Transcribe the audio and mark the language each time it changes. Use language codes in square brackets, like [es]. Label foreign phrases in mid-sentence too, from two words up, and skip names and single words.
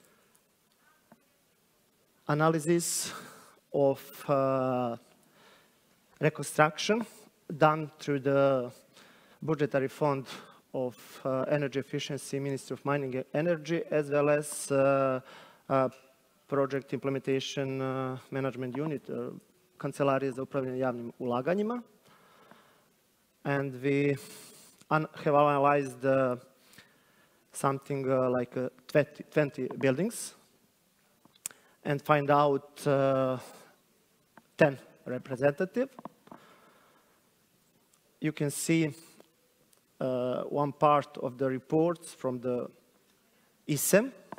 [en] analysis of reconstruction done through the budgetary fund of Energy Efficiency, Ministry of Mining and Energy, as well as Project Implementation Management Unit, [sr] Kancelarije za upravljanje javnim ulaganjima. [en] And we have analyzed something like 20 buildings and find out 10 representatives. You can see one part of the reports from the ISEM.